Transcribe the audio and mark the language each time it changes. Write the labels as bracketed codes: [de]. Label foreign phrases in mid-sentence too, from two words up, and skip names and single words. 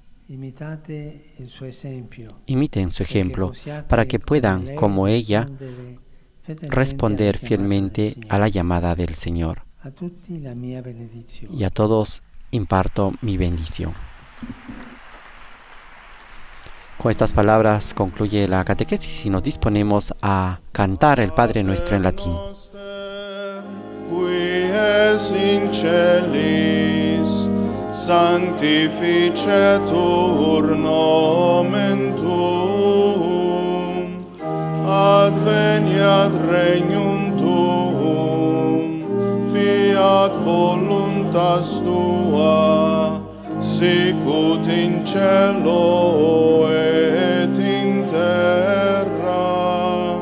[es] Imiten su ejemplo para que puedan, como ella, responder fielmente a la llamada del Señor. Y a todos imparto mi bendición. Con estas palabras concluye la catequesis y nos disponemos a cantar el Padre Nuestro en latín. [la] Qui es in celis, sanctificetur nomen tuum, adveniat regnum tuum, fiat voluntas tua, sicut in cielo et in terra.